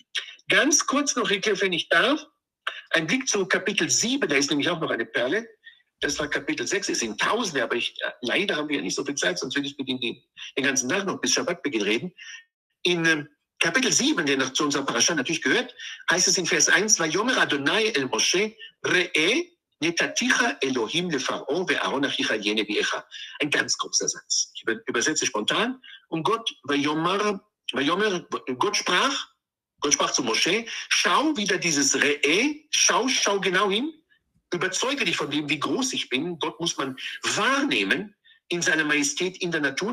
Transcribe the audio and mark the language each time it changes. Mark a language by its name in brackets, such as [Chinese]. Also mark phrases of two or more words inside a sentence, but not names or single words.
[German] Ganz kurz noch, wenn ich darf, ein Blick zu Kapitel 7, da ist nämlich auch noch eine Perle. Das war Kapitel 6, es sind Tausende, aber leider haben wir nicht so viel Zeit, sonst würde ich mit Ihnen den ganzen Tag noch bis Schabbatbeginn reden. In Kapitel 7, der noch zu unserer Parasha natürlich gehört, heißt es in Vers 1, [Hebrew] ויאמר יהוה אל משה, ראה נתתיך אלהים לפרעה ואהרן אחיך יהיה נביאך. [German] Ein ganz kurzer Satz. Ich übersetze spontan. Und Gott sprach zu Moshe, schau wieder dieses Re'e, schau genau hin, überzeuge dich von dem, wie groß ich bin. Gott muss man wahrnehmen in seiner Majestät, in der Natur.